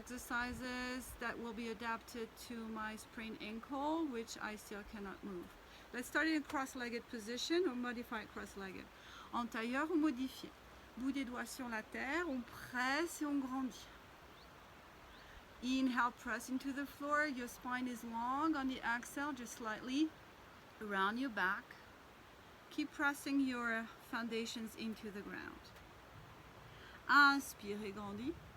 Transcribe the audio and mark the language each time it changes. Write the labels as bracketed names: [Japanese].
[English] Exercises that will be adapted to my sprained ankle, which I still cannot move. Let's start in cross-legged position or modified cross-legged. [French] En tailleur ou modifié. Bout des doigts sur la terre, on presse et on grandit. [English] Inhale, press into the floor. Your spine is long. On the exhale, just slightly around your back. Keep pressing your foundations into the ground. [French] Inspire et grandis.